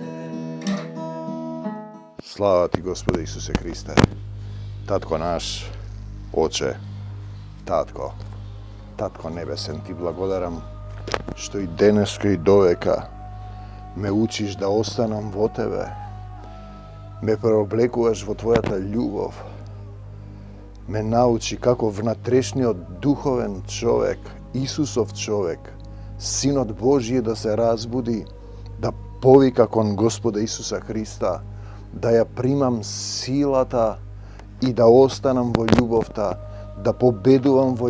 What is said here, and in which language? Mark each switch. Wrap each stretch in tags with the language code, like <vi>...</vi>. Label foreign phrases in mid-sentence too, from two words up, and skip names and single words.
<mk>Слава ти, Господе Исусе Христе, Татко наш, Оче, Татко небесен, ти благодарам што и денеско и довека ме учиш да останем во тебе, ме преоблекуеш во твојата љубав, ме научи како внатрешниот духовен човек, Исусов човек, Синот Божји да се разбуди, да повика кон Господа Исуса Христа, да ја примам силата и да останам во љубовта, да победувам во</mk>